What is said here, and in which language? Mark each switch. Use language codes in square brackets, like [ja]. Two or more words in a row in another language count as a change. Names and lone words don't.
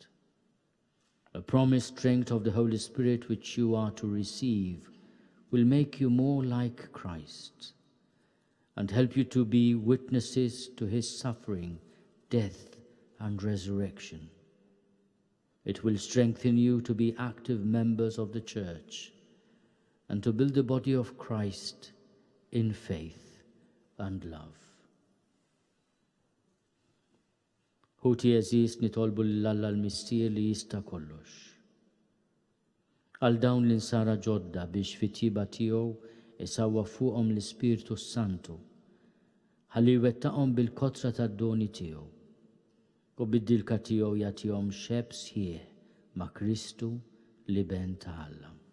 [en] A promised strength of the Holy Spirit which you are to receive will make you more like Christ and help you to be witnesses to his suffering, death, and resurrection. It will strengthen you to be active members of the Church and to build the body of Christ in faith and love. [mt] Ħuti eżis nitolbu l-Alla l-mistier li jista' kollox. Għal dawn l-insara ġodda biex fit-tiba tiegħu isawwa fuqhom l-Ispirtu Santu ħalli jwettaqhom bil-kotra tad-doni tiegħu u bid-dilka tiegħu jagħtihom xeb sħiħ ma' Kristu li ben ta' Alla.